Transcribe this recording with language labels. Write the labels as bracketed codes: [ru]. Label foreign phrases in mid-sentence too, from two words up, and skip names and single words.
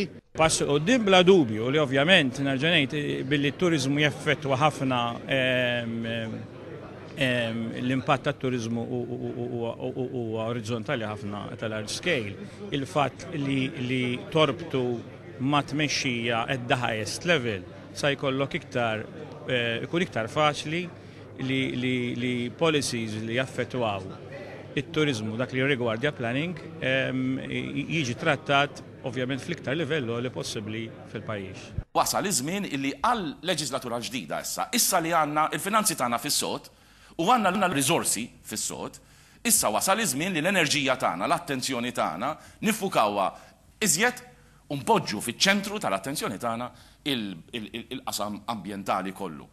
[mt] Pass quddiem bla dubju li ovvjament nerġa' ngħid billi t-turiżmu jaffettwa ħafna l-impatt tat-turizmu huwa orizzontali ħafna tal- [en] large scale. [mt] Il-fatt li torbtu ma tmexxija [en] at the highest level [mt] sa jkollok ikun iktar faċli li policies li jaffettwaw it-turizmu dak li rigwardja planning jiġi trattat ovvjament fl-iktar livellu li possibbli fil-pajjiż. Wasal iż-żmien illi għal leġislatura ġdida issa li għandna il-finanzi tagħna fis-sod u għandna l-riżorsi fis-sod, issa wasal iż-żmien li l-enerġija tagħna, l-attenzjoni tagħna nifukawha iżjed u npoġġu fiċ-ċentru tal-attenzjoni tagħna il-qasam ambjentali kollu.